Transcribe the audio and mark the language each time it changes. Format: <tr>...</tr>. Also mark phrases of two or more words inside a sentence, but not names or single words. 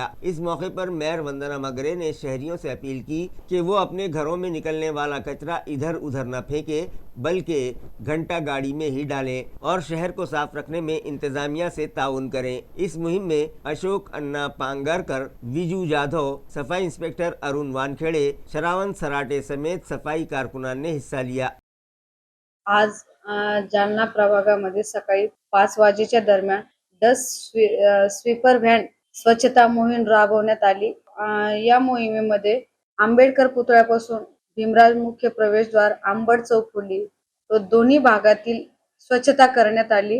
<ur>اس موقع پر میئر وندنا مگرے نے شہریوں سے اپیل کی کہ وہ اپنے گھروں میں نکلنے والا کچرا ادھر ادھر نہ پھینکیں، بلکہ گھنٹا گاڑی میں ہی ڈالیں اور شہر کو صاف رکھنے میں انتظامیہ سے تعاون کریں۔ اس مہم میں اشوک انا پانگرکر، ویجو جادھو، صفائی انسپکٹر ارون وانکھیڑے، شراون سراٹے سمیت صفائی کارکنان نے حصہ لیا۔</ur> <mr>आज जालना प्रभागामध्ये सकाळी 5 वाजेच्या दरम्यान 10</mr> <en>sweeper van</en> <mr>स्वच्छता मोहीम राबवण्यात आली। या मोहिमेमध्ये आंबेडकर पुतळ्यापासून भीमराज मुख्य प्रवेशद्वार, आंबड चौफुली तो दोन्ही भागातील स्वच्छता करण्यात आली।</mr>